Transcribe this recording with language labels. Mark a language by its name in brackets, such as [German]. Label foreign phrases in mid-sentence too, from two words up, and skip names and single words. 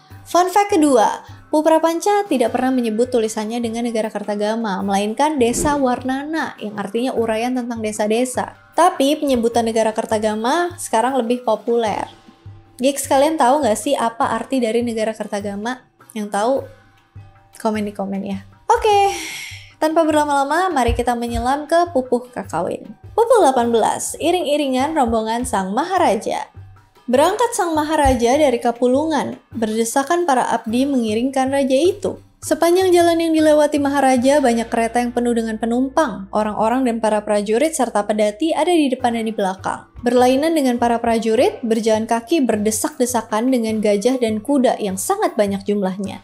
[English] Fun fact [Indonesian] kedua, Puprapanca tidak pernah menyebut tulisannya dengan negara Kertagama, melainkan Desa Warnana yang artinya uraian tentang desa-desa. Tapi penyebutan negara Kertagama sekarang lebih populer. Gigs, kalian tahu nggak sih apa arti dari negara Kertagama? Yang tahu, komen di komen ya. Oke, tanpa berlama-lama mari kita menyelam ke Pupuh Kakawin. Pupuh 18, iring-iringan rombongan Sang Maharaja. Berangkat Sang Maharaja dari Kapulungan, berdesakan para abdi mengiringkan raja itu. Sepanjang jalan yang dilewati Maharaja, banyak kereta yang penuh dengan penumpang. Orang-orang dan para prajurit serta pedati ada di depan dan di belakang. Berlainan dengan para prajurit, berjalan kaki berdesak-desakan dengan gajah dan kuda yang sangat banyak jumlahnya.